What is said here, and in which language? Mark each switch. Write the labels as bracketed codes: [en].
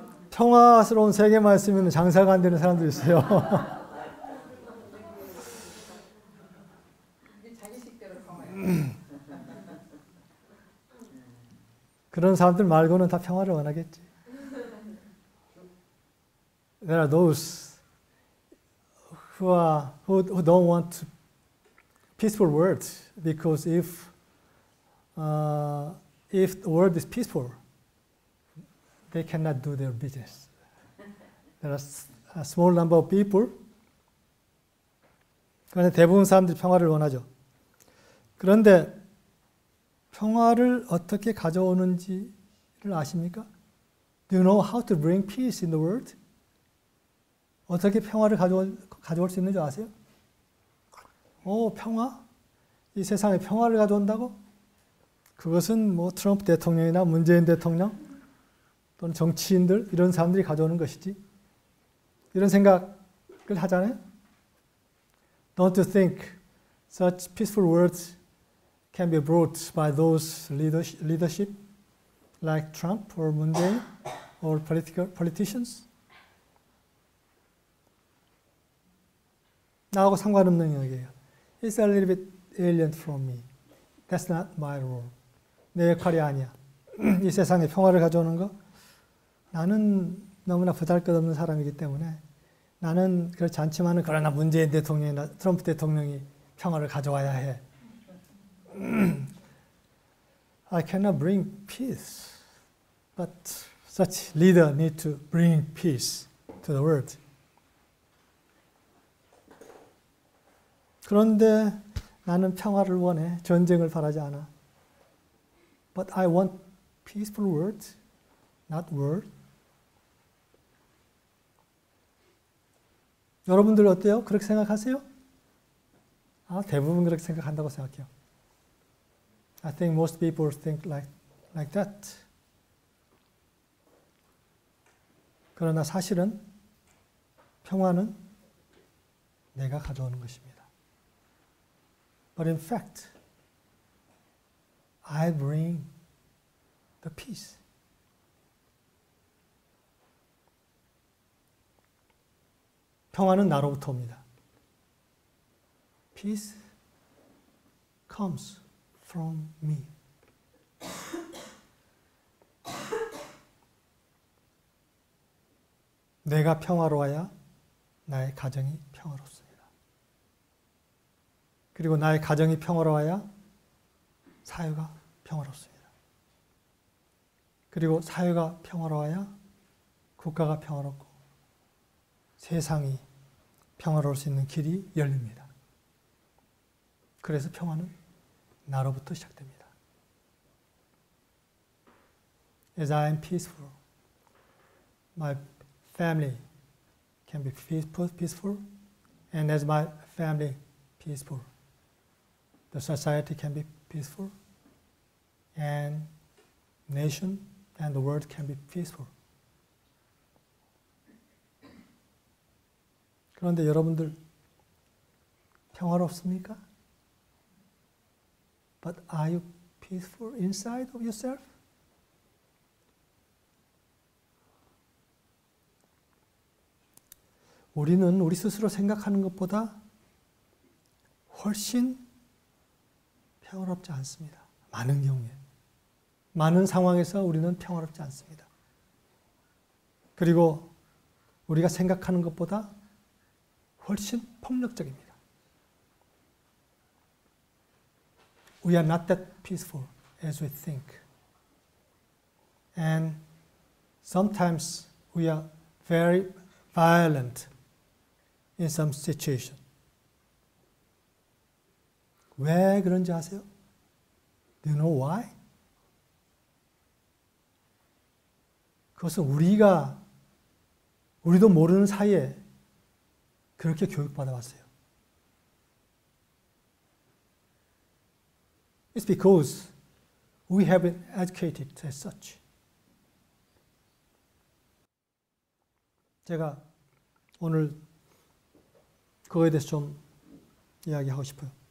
[ko] 평화스러운 세계만 있으면 장사가 안 되는 사람도 있어요. 그런 사람들 말고는 다 평화를 원하겠지. [en] There are those who don't want peaceful world, because if the world is peaceful, they cannot do their business. There are a small number of people. [ko] 그런데 대부분 사람들이 평화를 원하죠. 그런데 평화를 어떻게 가져오는지를 아십니까? [en] Do you know how to bring peace in the world? [ko] 어떻게 평화를 가져올 수 있는지 아세요? 평화? 이 세상에 평화를 가져온다고? 그것은 뭐 트럼프 대통령이나 문재인 대통령 또는 정치인들 이런 사람들이 가져오는 것이지. 이런 생각을 하잖아요. [en] Don't you think such peaceful words can be brought by those leadership like Trump or Moon Jae or politicians? [ko] 나하고 상관없는 영역이에요. [en] It's a little bit alien from me. That's not my role. [ko] 내 역할이 아니야. 이 세상에 평화를 가져오는 거? 나는 너무나 보잘것없는 사람이기 때문에 나는 그렇지 않지만은, 그러나 문재인 대통령이나 트럼프 대통령이 평화를 가져와야 해. [en] I cannot bring peace, but such leader need to bring peace to the world. [ko] 그런데 나는 평화를 원해. 전쟁을 바라지 않아. [en] But I want peaceful words, not word. [ko] 여러분들 어때요? 그렇게 생각하세요? 대부분 그렇게 생각한다고 생각해요. [en] I think most people think like that. [ko] 그러나 사실은 평화는 내가 가져오는 것입니다. [en] But in fact, I bring the peace. [ko] 평화는 나로부터 옵니다. [en] Peace comes from me. [ko] 내가 평화로워야 나의 가정이 평화롭습니다. 그리고 나의 가정이 평화로워야 사회가 평화롭습니다. 그리고 사회가 평화로워야 국가가 평화롭고 세상이 평화로울 수 있는 길이 열립니다. 그래서 평화는 나로부터 시작됩니다. [en] As I am peaceful, my family can be peaceful, and as my family peaceful, the society can be peaceful, and nation and the world can be peaceful. [ko] 그런데 여러분들 평화롭습니까? [en] But are you peaceful inside of yourself? [ko] 우리는 우리 스스로 생각하는 것보다 훨씬 평화롭지 않습니다. 많은 경우에. 많은 상황에서 우리는 평화롭지 않습니다. 그리고 우리가 생각하는 것보다 훨씬 폭력적입니다. [en] We are not that peaceful as we think. And sometimes we are very violent in some situation. [ko] 왜 그런지 아세요? [en] Do you know why? [ko] 그것은 우리도 모르는 사이에 그렇게 교육받아 왔어요. [en] It's because we have been educated as such. [ko] 제가 오늘 그거에 대해서 좀 이야기하고 싶어요.